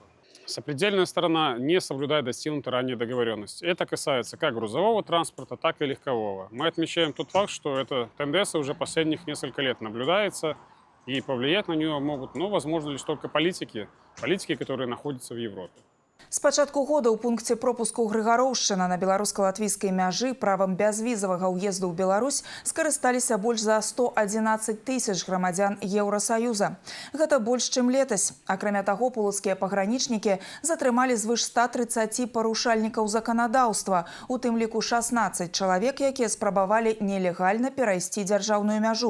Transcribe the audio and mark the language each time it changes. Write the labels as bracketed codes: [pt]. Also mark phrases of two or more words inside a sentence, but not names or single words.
[ru] Сопредельная сторона не соблюдает достигнутой ранее договоренности. Это касается как грузового транспорта, так и легкового. Мы отмечаем тот факт, что эта тенденция уже последних несколько лет наблюдается, и повлиять на нее могут, возможно, лишь только политики, которые находятся в Европе. [be] З пачатку года ў пункце пропуску Грыгароўшчына на беларуска-латвійскай мяжы правам бязвізавага ўезду ў Беларусь скарысталіся больш за 111 тысяч грамадзян Еўрасаюза. Гэта больш, чым летась. Акрамя таго, полацкія пагранічнікі затрымалі звыш 130 парушальнікаў заканадаўства, у тым ліку 16 чалавек, якія спрабавалі нелегальна перайсці дзяржаўную мяжу.